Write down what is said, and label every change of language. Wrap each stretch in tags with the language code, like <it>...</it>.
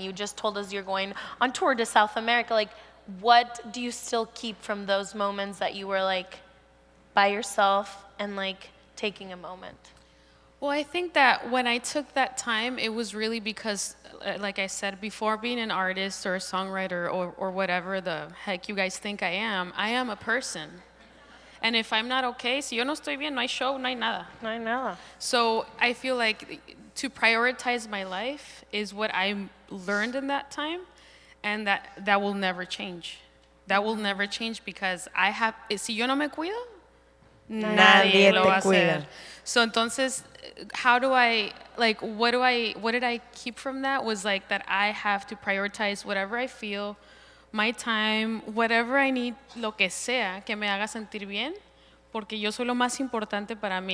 <en>You just told us you're going on tour to South America. Like, what do you still keep from those moments that you were like by yourself and like taking a moment? Well, I think that when I took that time, it was really because, like I said before, being an artist or a songwriter or whatever the heck you guys think I am a person. And if I'm not okay,</en> <es>si yo no estoy bien, no hay show, no hay nada.</es> <en>I know. So I feel like to prioritize my life is what I learned in that time, and that will never change. That will never change because I have,</en> <es>si yo no me cuido, nadie lo va a hacer.</es> <en>So</en> <es>entonces,</es> <en>how do I, like, what did I keep from that was like that I have to prioritize whatever I feel, my time, whatever I need,</en> <es>lo que sea que me haga sentir bien, porque yo soy lo más importante para mí.</es>